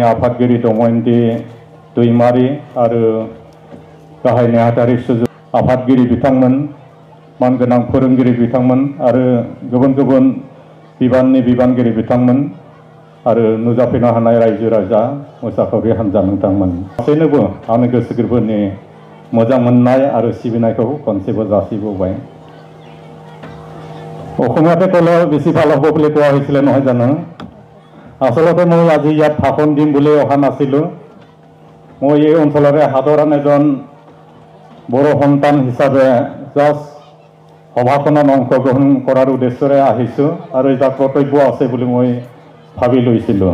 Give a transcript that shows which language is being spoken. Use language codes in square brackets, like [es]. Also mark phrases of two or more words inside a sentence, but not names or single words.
[brx] आफादगिरि दमयन्ती दैमारी आरो गाहाय नेहाथारि सुजुग आफादगिरि बिथांमोन मानगोनां फोरोंगिरि बिथांमोन आरो गुबुन गुबुन बिबाननि बिबानगिरि बिथांमोन आरो नुजाफैनो हानाय रायजो राजा मोसाखावरि हान्जा नोंथांमोन गासैनोबो आंनि गोसो गोरबोनि मोजां मोननाय आरो सिबिनायखौ खनसेबो जासिबावबाय। [as] অসমীয়াতে ক'লে বেছি ভাল হ'ব বুলি কোৱা হৈছিলে নহয় জানো। আচলতে মই আজি ইয়াত ভাষণ দিম বুলি অহা নাছিলোঁ। মই এই অঞ্চলৰে সাধাৰণ এজন বড়ো সন্তান হিচাপে জাষ্ট সভাখনত অংশগ্ৰহণ কৰাৰ উদ্দেশ্যৰে আহিছোঁ আৰু এটা কৰ্তব্য আছে বুলি মই ভাবি লৈছিলোঁ।